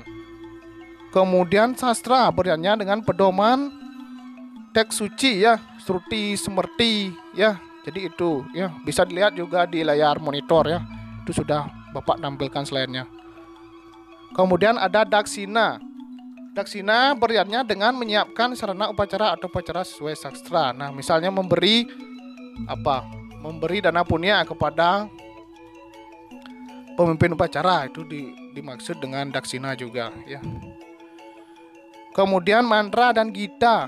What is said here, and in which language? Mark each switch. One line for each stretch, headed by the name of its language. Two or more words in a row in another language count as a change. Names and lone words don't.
Indonesian: Kemudian sastra. Beryadnya dengan pedoman teks suci ya, Shruti Smriti ya. Jadi itu ya, bisa dilihat juga di layar monitor ya. Itu sudah Bapak tampilkan slide-nya. Kemudian ada daksina. Daksina beryadnya dengan menyiapkan sarana upacara atau upacara sesuai sastra. Nah, misalnya memberi dana punya kepada pemimpin upacara, itu dimaksud dengan daksina juga ya. Kemudian mantra dan gita.